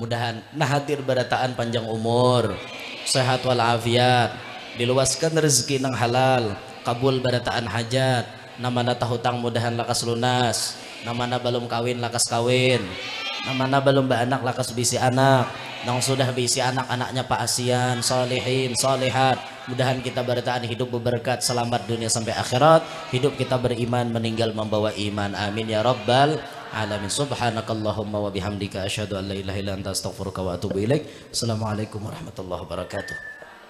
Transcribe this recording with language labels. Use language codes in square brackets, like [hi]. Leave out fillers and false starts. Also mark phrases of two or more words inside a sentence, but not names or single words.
[bjn] Mudahan nah hadir barataan panjang umur, sehat walafiat, diluaskan rezeki nang halal, kabul barataan hajat, namana tahutang mudahan lakas lunas, namana belum kawin lakas kawin, namana belum beranak lakas bisi anak, nang sudah bisi anak-anaknya Pak Asian, solehin, solehat. Mudahan kita barataan hidup berberkat, selamat dunia sampai akhirat, hidup kita beriman, meninggal membawa iman. [ar] آمين يا رب العالمين. سبحانك اللهم وبحمدك أشهد أن لا إله إلا أنت أستغفرك وأتوب إليك. السلام عليكم ورحمة الله وبركاته.